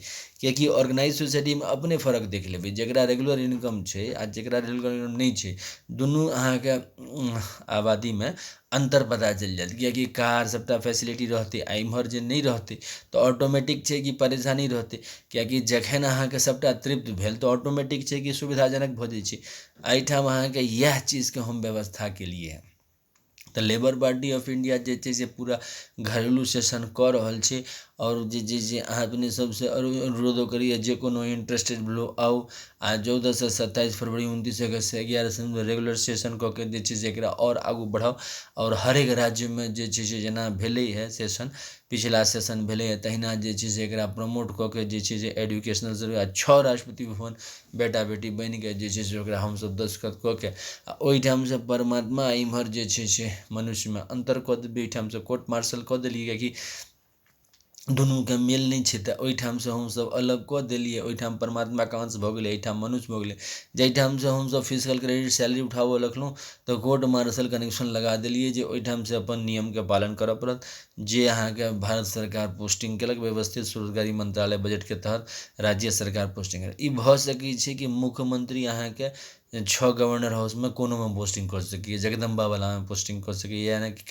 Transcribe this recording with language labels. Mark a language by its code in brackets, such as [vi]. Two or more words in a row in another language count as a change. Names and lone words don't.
[mai] किएकि [en] organize societyमे [mai] अपने फर्क देख लेबै, जकरा [en] regular income [mai] छै आ जकरा [en] regular income [mai] नहि छै, दुनू अहाँके आबादीमे अन्तर पता चलि जायत। किएकि कार सबटा फैसिलिटी रहतै, आ इम्हर जे नहि रहतै तऽ ऑटोमेटिक छै कि परेशानी रहतै। किएकि जखन अहाँके सबटा तृप्त भेल तऽ ऑटोमेटिक छै कि सुविधाजनक भऽ जाइ छै। एहिठाम अहाँके इएह चीजके हम व्यवस्था केलिए है। तऽ लेबर पार्टी ऑफ इंडिया जे छै से पूरा घरेलू सेशन कऽ रहल छै और जे अहाँ अपने सबसे अनुरोधो करिए जे कोनो इंटरेस्टेड लोग आउ आ 14 से 27 फरवरी 29 अगस्त से 11 सितम्बर [en] regular session [mai] कऽ के जे छै से एकरा और आगू बढ़ाउ और हरेक राज्यमे जे छै से जेना भेलै है सेशन पिछला सेशन भेलै है तहिना जे छै से एकरा प्रमोट कऽ के जे छै से [en] educational survey [mai] 6 राष्ट्रपति भवन बेटा बेटी बनि के जे छै से ओकरा हमसब दस्तखत कऽ के आ ओहिठामसँ परमात्मा इम्हर जे छै से मनुष्यमे अन्तर कऽ देबै ओहिठामसँ कोर्ट मार्शल कऽ देलियै किएकि दुनूके मेल नहि छै तऽ ओहिठामसँ हमसब अलग कऽ देलियै ओहिठाम परमात्माके अंश भऽ गेलै एहिठाम मनुष्य भऽ गेलै जाहिठामसँ हमसब [en] physical credit salary [mai] उठाबऽ लगलहुँ तऽ [en] court martial connection [mai] लगा देलियै जे ओहिठामसँ अपन नियमके पालन करऽ पड़त जे अहाँके भारत सरकार पोस्टिंग केलक व्यवस्थित रोजगारी मंत्रालय बजटके तहत राज्य सरकार पोस्टिंग ई भऽ सकै छै कि मुख्यमंत्री अहाँके 6 गवर्नर हाउसमे कोनोमे पोस्टिंग कऽ सकैए जगदम्बावलामे पोस्टिंग कऽ सकैए या कि